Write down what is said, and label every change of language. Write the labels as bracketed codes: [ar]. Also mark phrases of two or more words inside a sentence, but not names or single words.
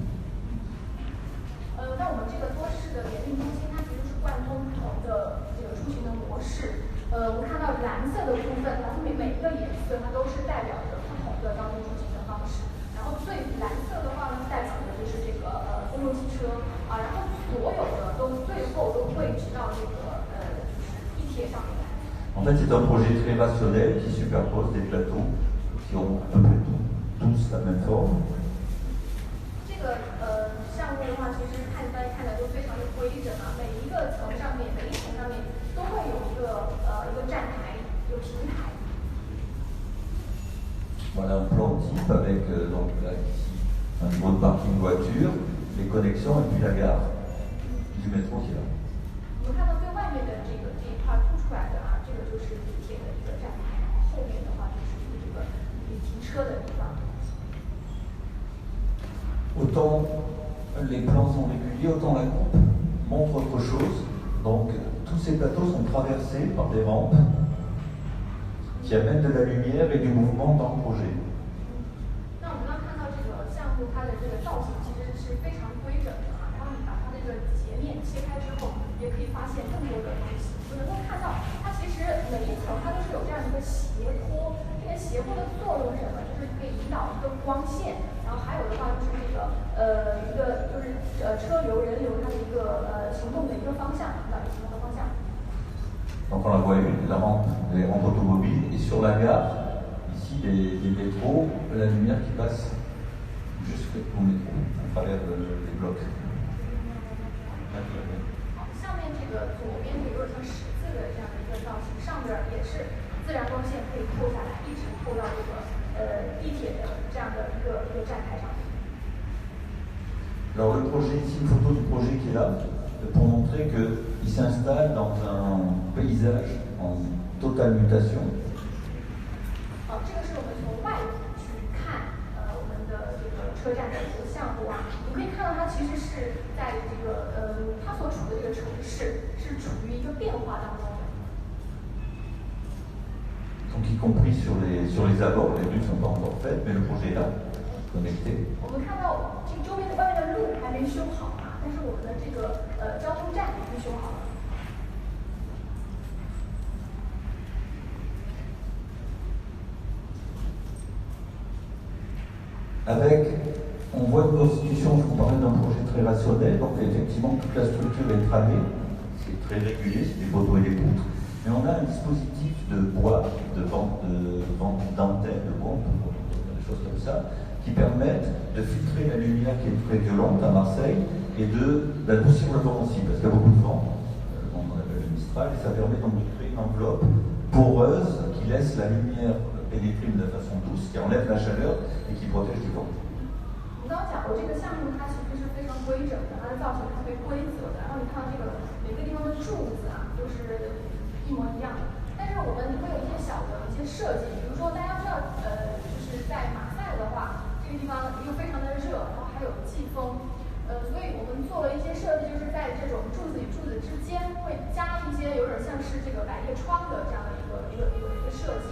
[zh] 那我们这个多式的联运中心，它其实是贯通不同的这个出行的模式。我们看到蓝色的部分，它每一个颜色它都是代表着不同的交通出行的方式。然后最蓝色的话呢，代表的就是这个公共汽车啊，然后所有的都最后都汇集到这个地铁上面来。 [fr] En fait, c'est un projet très rationnel qui superpose des plateaux qui ont à peu près tous la même forme. [zh] 这个项目的话，其实大家看的都非常的规整啊，每一个层上面，每一层上面都会有一个站台，有平台。 [fr] Voilà un plan type avec donc là ici un niveau de parking voiture, les connexions et puis la gare du métro qui est là. [zh] 我们看到最外面的这一块凸出来的啊，这个就是地铁的一个站台，后面的话就是这个停车的地方。 [fr] Autant les plans sont réguliers, autant la coupe montre autre chose. Donc tous ces plateaux sont traversés par des rampes qui amènent de la lumière et du mouvement dans le projet. [zh] 那我们刚看到这个项目，它的这个造型其实是非常规整的啊。然后你把它这个截面切开之后，也可以发现更多的东西。我能够看到，它其实每一层它都是有这样一个斜坡。这个斜坡的作用是什么？就是可以引导一个光线。然后还有的话就是这个一个就是车流人流它的一个行动的一个方向，引导行动的方向。 [fr] Donc on la voit une, la rampe, les rampes automobiles, et sur la gare, ici les métros, la lumière qui passe jusqu'au métro, à travers les blocs. [zh] 下面这个左边有点像十字的这样的一个造型，上边也是自然光线可以透下来，一直透到这个地铁的这样的一个站台上面。 [fr] Alors le projet, ici une photo du projet qui est là, pour montrer qu'il s'installe dans un paysage en totale mutation. [zh] 这个是我们从外去看我们的这个车站的一个项目啊，你可以看到它其实是在这个它所处的这个城市是处于一个变化当中的。 [fr] Donc y compris sur les abords, les rues ne sont pas encore faites, mais le projet est là, connecté. [zh] 我们看到这个周边的外面的路还没修好啊，但是我们的这个交通站已经修好了。 [fr] Avec, on voit une constitution, je vous parlais d'un projet très rationnel, donc effectivement toute la structure est tramée, c'est très régulier, c'est des poteaux et des poutres, mais on a un dispositif de bois, de vente d'antennes, de bois, des choses comme ça, qui permettent de filtrer la lumière qui est très violente à Marseille et d'adoucir le vent aussi, parce qu'il y a beaucoup de vent, on appelle le Mistral, et ça permet donc de créer une enveloppe poreuse qui laisse la lumière pénétrer de façon douce, qui enlève la chaleur et qui protège du vent. [zh] 我刚刚讲过，这个项目它其实是非常规整的，它的造型特别规则的。然后你看到这个每个地方的柱子啊，都是一模一样的。但是我们会有一些小的一些设计，比如说大家知道，就是在马赛的话，这个地方又非常的热，然后还有季风，所以我们做了一些设计，就是在这种柱子与柱子之间会加一些有点像是这个百叶窗的这样的一个设计。